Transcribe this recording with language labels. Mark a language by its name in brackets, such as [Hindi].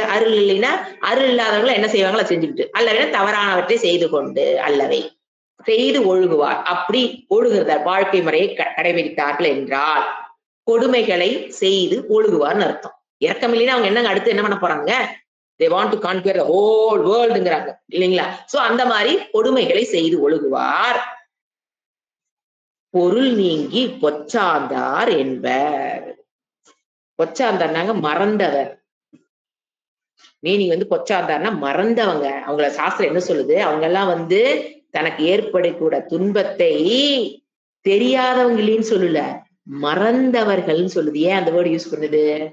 [Tamil] அருள் இல்லைன்னா அருள் இல்லாதவங்களை என்ன செய்வாங்களோ செஞ்சுக்கிட்டு, அல்லவை தவறானவற்றை செய்து கொண்டு அல்லவை செய்து ஒழுகுவார். அப்படி ஒழுகுறத வாழ்க்கை முறையை கடைபிடித்தார்கள் என்றால் கொடுமைகளை செய்து ஒழுகுவார்னு அர்த்தம். இரக்கம் இல்லைன்னா அவங்க என்னங்க அடுத்து என்ன பண்ண போறாங்க? [English] they want to conquer the whole world [Tamil] ங்கிறாங்க இல்லைங்களா? சோ அந்த மாதிரி கொடுமைகளை செய்து ஒழுகுவார். பொருள் நீங்கி பொச்சாந்தார் என்பர். பொச்சாந்தார்னாங்க மறந்தவர். மீனிங் வந்து பொச்சாந்தார்னா மறந்தவங்க. அவங்கள சாஸ்திரம் என்ன சொல்லுது? அவங்க எல்லாம் வந்து தனக்கு ஏற்படக்கூட துன்பத்தை தெரியாதவங்க இல்லைன்னு சொல்லல, மறந்தவர்கள்னு சொல்லுது. ஏன் அந்த வேர்டு யூஸ் பண்ணுது?